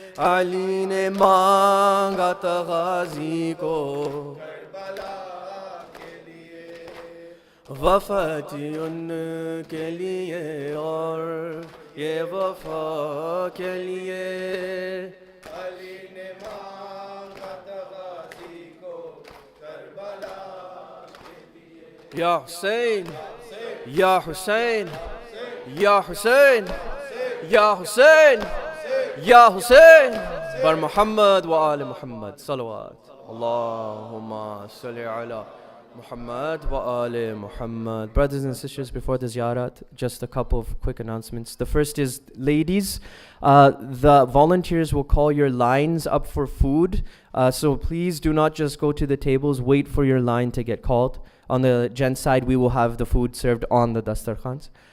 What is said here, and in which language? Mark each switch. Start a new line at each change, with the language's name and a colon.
Urdu: علی نے مانگا تھا غازی کو وفاتی ان کے لیے اور یہ وفا کے لیے، علی نے مانگا تھا غازی کو کربلا کے لیے، یا حسین یا حسین یا حسین یا حسین یا حسین، بر محمد و آل محمد صلوات،
Arabic: اللہم صلی علی Muhammad wa ali Muhammad.
English: Brothers and sisters, before the ziyarat, just a couple of quick announcements. The first is, ladies, the volunteers will call your lines up for food. So please do not just go to the tables, wait for your line to get called. On the gents side, we will have the food served on the dastarkhans.